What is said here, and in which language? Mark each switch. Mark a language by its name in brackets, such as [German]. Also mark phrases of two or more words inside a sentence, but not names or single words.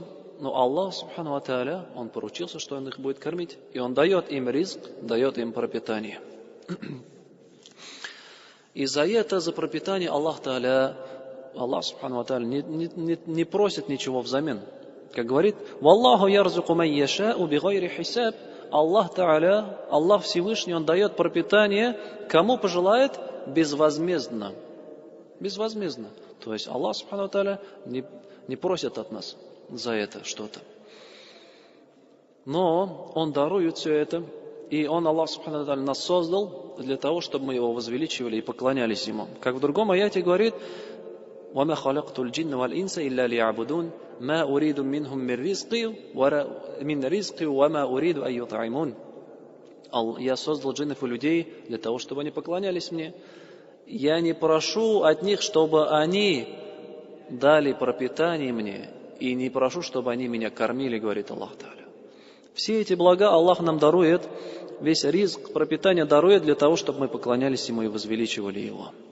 [Russian] Но Аллах, Субхану ва Тааля, Он поручился, что Он их будет кормить. И Он дает им ризк, дает им пропитание. И за это, за пропитание Аллах Тааля, Аллах, Субхану ва Тааля, не просит ничего взамен. Как говорит: [Arabic] «والله يرزق من يشاء بغير حساب». [Russian] Аллах Тааля, Аллах Всевышний, Он дает пропитание, кому пожелает, безвозмездно. Безвозмездно. То есть Аллах, Субхану ва Тааля, не просит от нас за это что-то. Но Он дарует все это, и Он, Аллах Субхану ва Тааля, нас создал для того, чтобы мы Его возвеличивали и поклонялись Ему. Как в другом аяте говорит: [Arabic] «وما خلقت الجن والإنس إلا ليعبدون ما أريد منهم من رزق وما أريد أن يطعمون». [Russian] Я создал джиннов и людей для того, чтобы они поклонялись Мне. Я не прошу от них, чтобы они дали пропитание Мне, и не прошу, чтобы они Меня кормили, говорит Аллах Тааля. Все эти блага Аллах нам дарует, весь ризк, пропитание дарует для того, чтобы мы поклонялись Ему и возвеличивали Его.